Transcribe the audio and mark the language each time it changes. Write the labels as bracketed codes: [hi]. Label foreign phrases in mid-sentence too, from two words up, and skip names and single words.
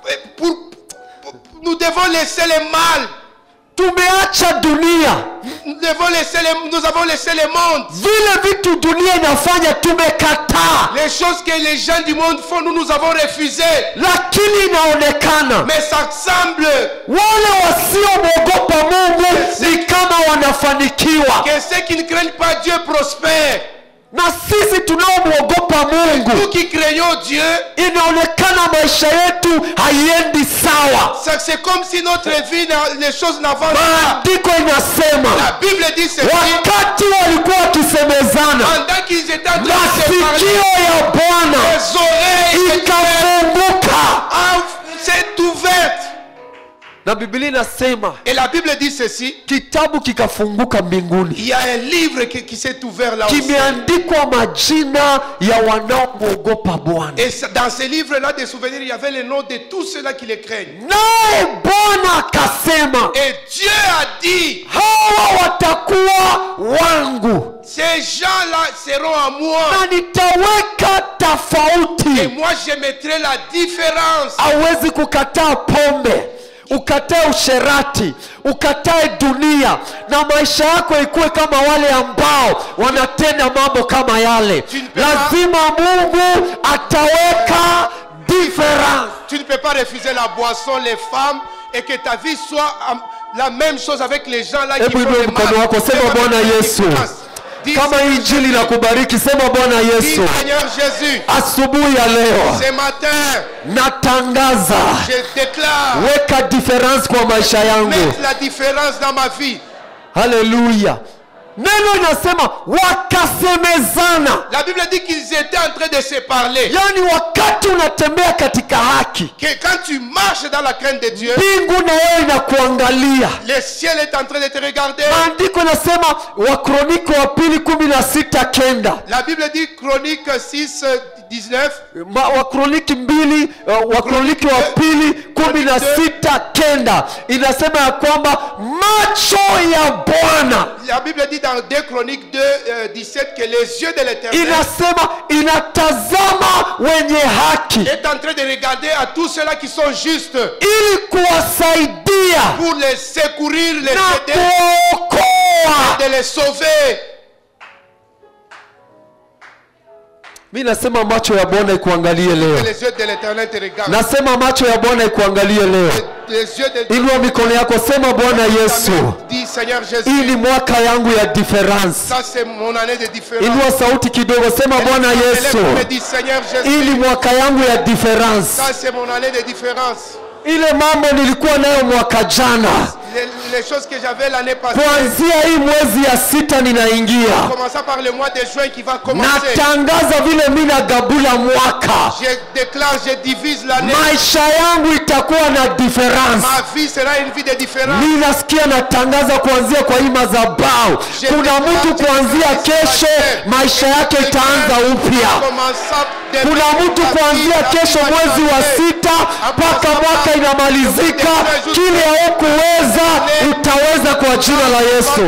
[fr] Nous devons laisser le mal. [sw] Tumeacha dunia. [fr] Nous avons laissé le monde. [sw] Vile vitu dunia inafanya tumekataa, [fr] Les choses que les gens du monde font, nous avons refusé. [sw] lakini inaonekana [fr] Mais ça semble [sw] wale wasiomwogopa Mungu ni kama wanafanikiwa, [fr] que ceux qui ne craignent pas Dieu prospèrent. [sw] na sisi tunaomwogopa Mungu [fr] Nous qui craignons Dieu, [sw] inaonekana maisha yetu haiendi sawa. [fr] c'est comme si notre vie, les choses n'avancent pas. [sw] Maandiko inasema [fr] La Bible dit ceci, [sw] wakati walikuwa wakisemezana, [fr] pendant qu'ils étaient en train de se parler, [sw] masikio ya Bwana [fr] les oreilles [sw] ikafunguka, [fr] s'est ouverte. [sw] na Biblia inasema [fr] Et la Bible dit ceci, [sw] kitabu kikafunguka mbinguni, [fr] il y a un livre qui s'est ouvert là aussi. [sw] kimeandikwa majina ya wanaomwogopa Bwana. [fr] Et dans ce livre-là des souvenirs, il y avait le nom de tous ceux-là qui les craignent. [sw] Naye Bwana akasema, [fr] Et Dieu a dit, [sw] hawa watakuwa wangu [fr] ces gens-là seront à moi. [sw] na nitaweka [fr] Et [sw] tofauti. [fr] moi, je mettrai la différence. [sw] Hawezi kukataa pombe, ukatae usherati, ukatae dunia, na maisha yako ikuwe kama wale ambao wanatenda mambo kama yale. Lazima Mungu ataweka difference. [fr] Tu ne peux pas refuser la boisson, les femmes, et que ta vie soit la même chose avec les gens là qui [sw] Hebu [fr] font [sw] inua [fr] le [sw] mkono [fr] mal. [sw] wako, sema Bwana Yesu. [fr] Dis, [sw] Kama hii injili la kubariki, sema Bwana [fr] dis, [sw] Yesu. [fr] Seigneur Jésus, [sw] Asubuhi ya leo [fr] ce matin, [sw] natangaza, [fr] je déclare, [sw] weka difference kwa maisha yangu. [fr] mettre la différence dans ma vie. [sw] Haleluya. Neno inasema wakasemezana, [fr] La Bible dit qu'ils étaient en train de se parler. [sw] yaani wakati unatembea katika haki, [fr] Que quand tu marches dans la crainte de Dieu, [sw] mbingu na wewe inakuangalia. [fr] le ciel est en train de te regarder. [sw] Maandiko inasema Wakroniko wa pili 16:9. [fr] La Bible dit, Chronique 6, 19, [sw] Wakroniki mbili, Wakroniki wa pili 16:9 inasema ya kwamba macho ya Bwana, [fr] la Bible dit dans 2 Chroniques 2, 17 que les yeux de l'Éternel [sw] inasema inatazama wenye haki [fr] est en train de regarder à tous ceux-là qui sont justes [sw] ili kuwasaidia [fr] pour les secourir, les [sw] na [fr] aider, [sw] kuokoa. [fr] de les sauver. [sw] Mimi nasema macho ya Bwana ikuangalie [fr] Que [sw] leo. [fr] les yeux de l'Éternel te regardent. [sw] Nasema macho ya Bwana ikuangalie leo. [fr] Les yeux de [sw] Inua mikono yako, sema Bwana Yesu, [fr] Dis Seigneur [sw] hii [fr] Jésus, [sw] ni mwaka yangu ya difference. [fr] ça c'est mon année de différence. [sw] Inua sauti kidogo, sema Bwana Yesu, [fr] Élève-toi et dis Seigneur [sw] hii ni [fr] Jésus, [sw] mwaka yangu ya difference. [fr] ça c'est mon année de différence. [sw] ile mambo nilikuwa nayo mwaka jana, [fr] les choses que j'avais l'année passée, [sw] kuanzia hii mwezi ya 6 ninaingia, [fr] commençant par le mois de juin qui va commencer, [sw] natangaza vile mimi nagabula mwaka, [fr] je déclare, je divise l'année. [sw] maisha yangu itakuwa na difference. [fr] Ma vie sera une vie de différence. [sw] Ninasikia natangaza kuanzia kwa hii madhabahu, kuna mtu kuanzia kesho maisha yake itaanza upya. Kuna mtu kuanzia kesho mwezi wa 6 mpaka mwaka inamalizika, kile haukuweza utaweza kwa jina la Yesu.